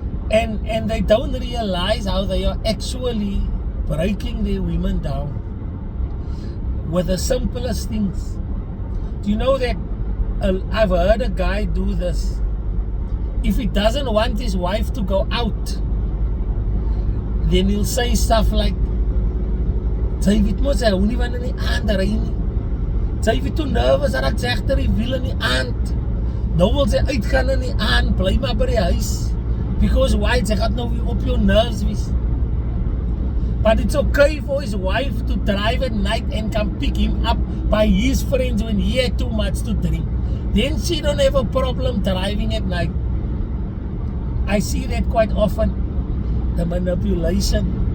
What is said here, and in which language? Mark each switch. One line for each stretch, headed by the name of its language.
English: And they don't realize how they are actually breaking their women down with the simplest things. Do you know that I've heard a guy do this? If he doesn't want his wife to go out, then he'll say stuff like,
Afrikaans: sy weet mos hy hou nie van in die aand ry nie. Sy weet toe nervous dat ek sê agter die wiel in die aand. Nou wil sy uitgaan in die aand, bly maar by die huis.
English: Because why?
Afrikaans: Sy gaat nou weer op jou nerves wees.
English: But it's okay for his wife to drive at night and come pick him up by his friends when he had too much to drink. Then she don't have a problem driving at night. I see that quite often. The manipulation.